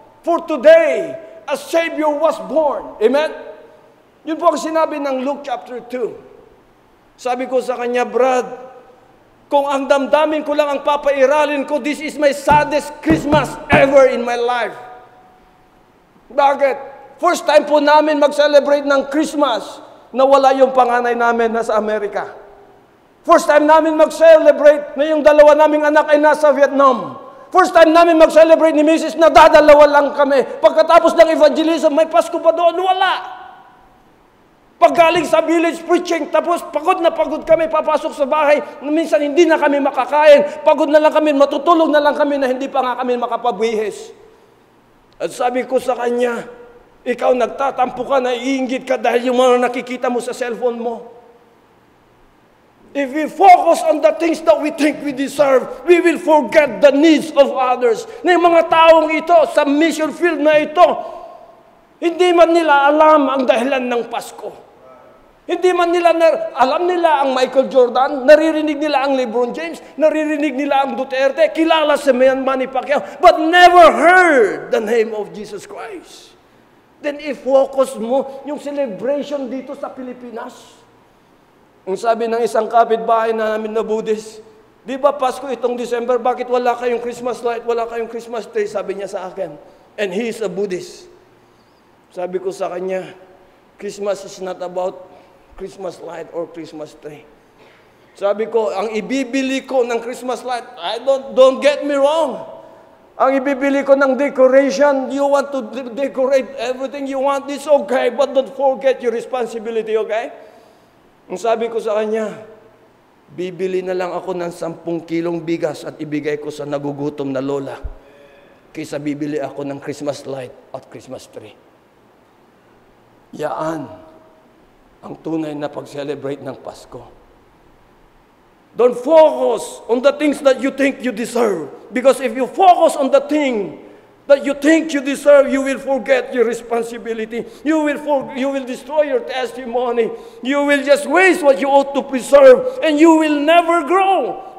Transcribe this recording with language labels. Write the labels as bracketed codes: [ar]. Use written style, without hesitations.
[en] For today, a Savior was born. Amen? [tl] Yun po ang sinabi ng Luke chapter 2. Sabi ko sa kanya, Brad, kung ang damdamin ko lang ang papairalin ko, [en] this is my saddest Christmas ever in my life. [tl] Bakit? First time po namin mag-celebrate ng Christmas na wala yung panganay namin nasa Amerika. First time namin mag-celebrate na yung dalawa naming anak ay nasa Vietnam. First time namin mag-celebrate ni Mrs. na dadalawa lang kami. Pagkatapos ng evangelism, may Pasko pa doon? Wala. Paggaling sa village preaching, tapos pagod na pagod kami, papasok sa bahay, minsan hindi na kami makakain, pagod na lang kami, matutulog na lang kami na hindi pa nga kami makapabwihis. At sabi ko sa kanya, ikaw nagtatampo ka, naiinggit ka dahil yung mga nakikita mo sa cellphone mo. [en] If we focus on the things that we think we deserve, we will forget the needs of others. [tl] Na yung mga taong ito, sa mission field na ito, hindi man nila alam ang dahilan ng Pasko. Hindi man nila, alam nila ang Michael Jordan, naririnig nila ang LeBron James, naririnig nila ang Duterte, kilala si Manny Pacquiao, [en] but never heard the name of Jesus Christ. [tl] Then i-focus mo yung celebration dito sa Pilipinas. Ang sabi ng isang kapitbahay namin na Buddhist, di ba Pasko itong December, bakit wala kayong Christmas light, wala kayong Christmas tree, sabi niya sa akin. [en] And he is a Buddhist. [tl] Sabi ko sa kanya, [en] Christmas is not about Christmas light or Christmas tree. [tl] Sabi ko, ang ibibili ko ng Christmas light, [en] don't get me wrong. [tl] Ang ibibili ko ng [en] decoration, you want to decorate everything you want, it's okay, but don't forget your responsibility, okay? [tl] Ang sabi ko sa kanya, bibili na lang ako ng 10 kilong bigas at ibigay ko sa nagugutom na lola kaysa bibili ako ng Christmas light at Christmas tree. Yaan ang tunay na pag-celebrate ng Pasko. [en] Don't focus on the things that you think you deserve. Because if you focus on the thing that you think you deserve, you will forget your responsibility. You will destroy your testimony. You will just waste what you ought to preserve, and you will never grow.